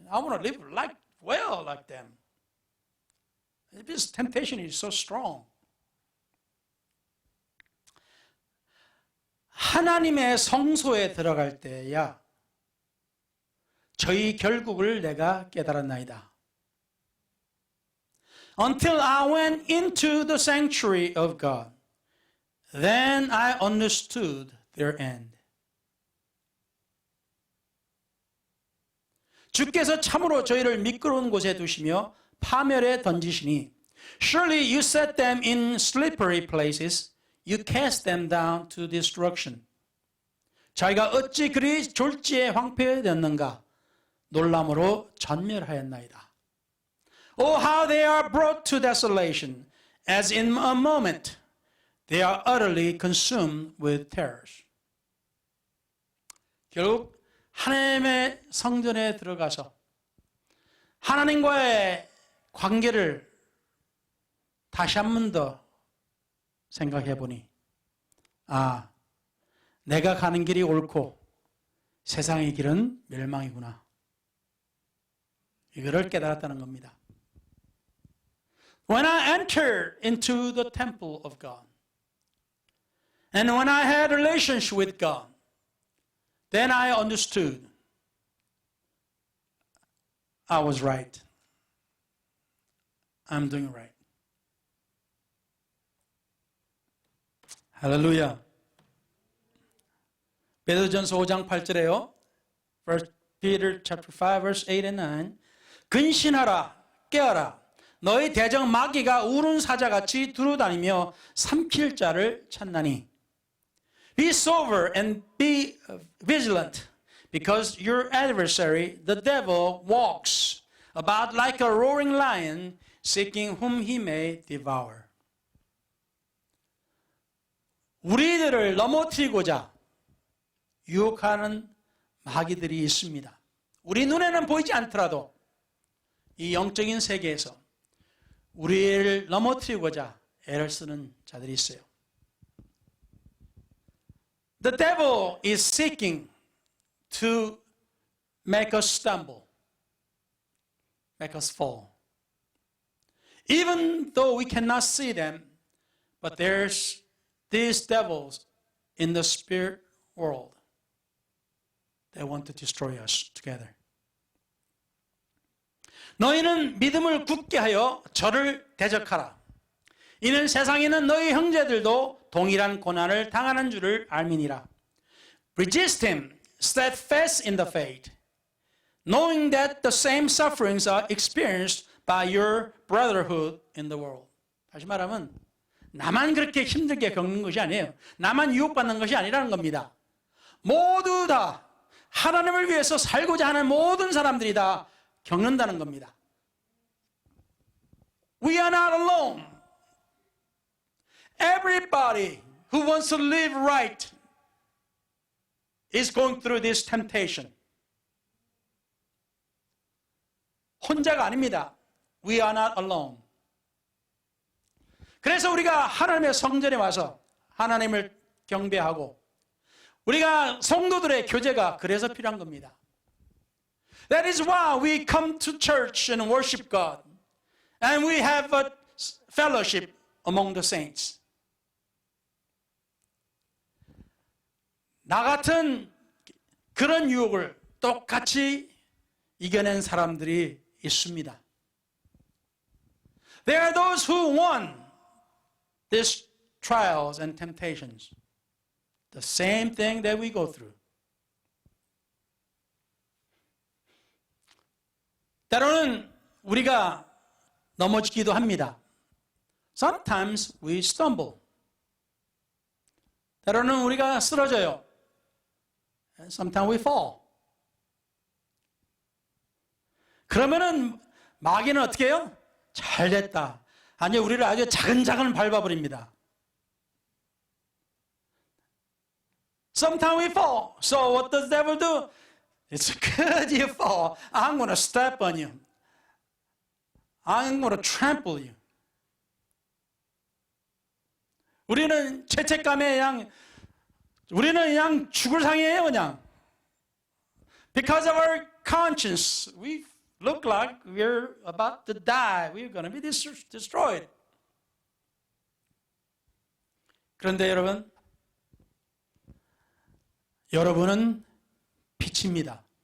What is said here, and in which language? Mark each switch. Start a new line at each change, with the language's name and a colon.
English: I want to live like them. This temptation is so strong.
Korean: 하나님의 성소에 들어갈 때야 저희 결국을 내가 깨달았나이다.
English: Until I went into the sanctuary of God, then I understood their end.
Korean: 주께서 참으로 저희를 미끄러운 곳에 두시며 파멸에 던지시니
English: Surely you set them in slippery places, you cast them down to destruction.
Korean: 자기가 어찌 그리 졸지에 황폐되었는가 놀람으로 전멸하였나이다.
English: Oh, how they are brought to desolation, as in a moment they are utterly consumed with terrors.
Korean: 결국 하나님의 성전에 들어가서 하나님과의 관계를 다시 한 번 더 생각해 보니 내가 가는 길이 옳고 세상의 길은 멸망이구나. 이거를 깨달았다는 겁니다.
English: When I entered into the temple of God, and when I had a relationship with God, then I understood I was right. I'm doing right.
Korean: 할렐루야. 베드로전서 5장 8절에요.
English: Peter chapter 5 verse 8 and 9.
Korean: 근신하라, 깨어라. 너희 대적 마귀가 우는 사자같이 두루다니며 삼킬 자를 찾나니.
English: Be sober and be vigilant, because your adversary, the devil, walks about like a roaring lion, seeking whom he may devour.
Korean: 우리들을 넘어뜨리고자 유혹하는 마귀들이 있습니다. 우리 눈에는 보이지 않더라도 이 영적인 세계에서 우리를 넘어뜨리고자 애를 쓰는 자들이 있어요.
English: The devil is seeking to make us stumble, make us fall. Even though we cannot see them, but there's these devils in the spirit world. They want to destroy us together.
Korean: 너희는 믿음을 굳게 하여 저를 대적하라. 이는 세상에는 너희 형제들도 동일한 고난을 당하는 줄을 알미니라.
English: Resist him, steadfast in the faith, knowing that the same sufferings are experienced by your brotherhood in the world.
Korean: 다시 말하면 나만 그렇게 힘들게 겪는 것이 아니에요. 나만 유혹받는 것이 아니라는 겁니다. 모두 다 하나님을 위해서 살고자 하는 모든 사람들이 다 겪는다는 겁니다.
English: We are not alone. Everybody who wants to live right is going through this temptation.
Korean: 혼자가 아닙니다.
English: We are not alone.
Korean: 그래서 우리가 하나님의 성전에 와서 하나님을 경배하고 우리가 성도들의 교제가 그래서 필요한 겁니다.
English: That is why we come to church and worship God. And we have a fellowship among the saints.
Korean: 나 같은 그런 유혹을 똑같이 이겨낸 사람들이 있습니다.
English: There are those who won these trials and temptations. The same thing that we go through.
Korean: 때로는 우리가 넘어지기도 합니다.
English: Sometimes we stumble.
Korean: 때로는 우리가 쓰러져요.
English: And sometimes we fall.
Korean: 그러면은 마귀는 어떻게 해요? 잘 됐다. 아니, 우리를 아주 자근자근 밟아버립니다.
English: Sometimes we fall. So what does the devil do? It's good you fall. I'm going to step on you. I'm going to trample you.
Korean: 우리는 죄책감에 우리는 그냥 죽을 상이에요, 그냥.
English: Because of our conscience, we look like we're about to die. We're going to be destroyed.
Korean: 그런데 여러분은 빛입니다.